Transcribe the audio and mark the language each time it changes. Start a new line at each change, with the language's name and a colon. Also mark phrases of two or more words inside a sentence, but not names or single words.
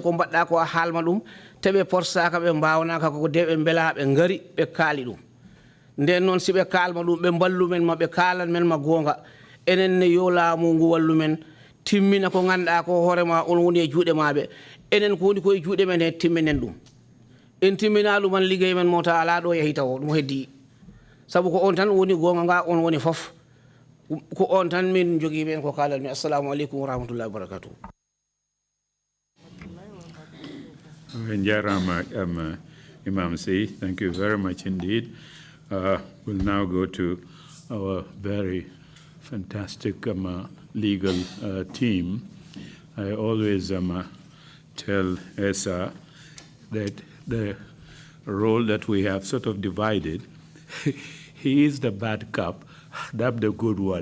Fula: ko mbaɗɗa ko a haalma ɗum teɓe porsaka ɓe mbawnaka koko de ɓe beela ɓe gaari ɓe kaali ɗum nden noon si ɓe kalma ɗum ɓe ballu men ma ɓe kalan men ma gonga enen ne yo laamu ngu wallu men timmina ko ganduɗa ko hoorema on woni e juuɗe maɓe enen ko woni koye juuɗe men he timminen ɗum en timmina ɗuman liggey men mo ta ala ɗo yeehi taw ɗum heddi saabu ko on tan woni gonga nga on woni fof ko on tan min jogui ɓen ko kalanmi
Arabic: السلام عليكم ورحمة الله وبركاته
English: Imam C, thank you very much indeed. We'll now go to our very fantastic legal team. I always tell Esa that the role that we have sort of divided, he is the bad cop, that's the good one.